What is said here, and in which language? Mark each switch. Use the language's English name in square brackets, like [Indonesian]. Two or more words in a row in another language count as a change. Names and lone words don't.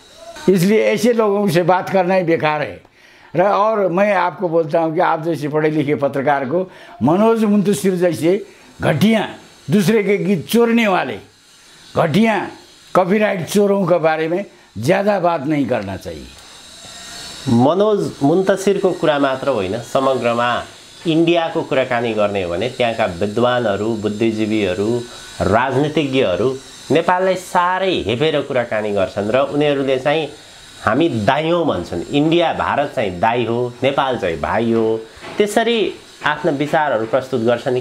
[Hindi] इसलिए ऐसे लोगों से बात करना ही बेकार है। और मैं आपको बोलता हूँ कि आप जैसे पढ़े लिखे पत्रकार को मनोज मुंतशिर जैसे घटिया, दूसरे के गीत चोरने वाले घटिया कॉपीराइट चोरों के बारे में ज़्यादा बात नहीं करना चाहिए। [Nepali] मनोज मुन्तशिरको कुरा मात्र होइन, समग्रमा इन्डियाको कुराकानी गर्ने हो भने त्यहाँका विद्वानहरू, बुद्धिजीवीहरू, राजनीतिज्ञहरू नेपाललाई साह्रै हेपेर कुराकानी गर्छन् र उनीहरूले चाहिँ हामी दाइ हौँ भन्छन्। इन्डिया, भारत चाहिँ दाइ हो, नेपाल चाहिँ भाइ हो, त्यसरी आफ्ना विचारहरू प्रस्तुत गर्छन्।